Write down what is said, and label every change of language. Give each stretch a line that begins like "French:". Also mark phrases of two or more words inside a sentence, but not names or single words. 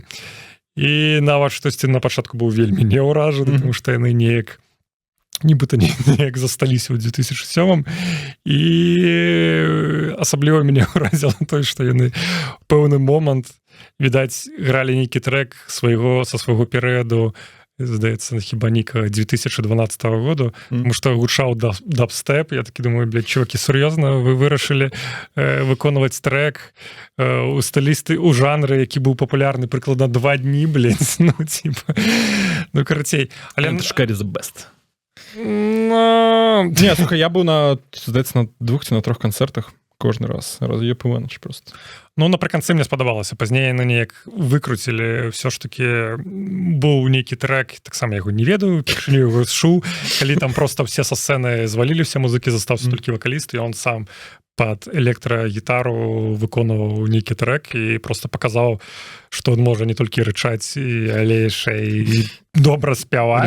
Belarusian: І нават штосьці на пачатку быў вельмі неўражаны, тому што яны неяк нібыта неяк засталіся ў 2007 і асабліва мяне ўразіла той, што яны пэўны момант, відаць, гралі нейкі трэк са свайго перыяду, здаецца, хіба нейкага 2012 году, тому што гучаў дабстэп. Я такі думаю, блядь, чувакі, сур'ёзна, вы вырашылі выконваць трэк у стылісты, у жанры, які быў папулярны прыкладна 2 дні, блядь, ну, типа, ну, карацей.
English: Enter Shikari the best.
Belarusian: Не, слухай, я быў здаецца, на 2 ці на 3 канцэртах кожны раз.
Russian: Раз'ёб Іваныч просто.
Belarusian: Ну, напрыканцы мне спадабалася. Пазней яны неяк выкруцілі. Всё ж такі быў нейкі трэк, таксама яго не ведаю, першыню яго чуў, калі там
Russian: просто все
Belarusian: са сцэны звалілі, все музыкі, застаўся толькі вакаліст, і он сам пад электрагітару выконваў нейкі трэк і просто паказаў, што он можа не толькі рычаць, але яшчэ і добра спяваць.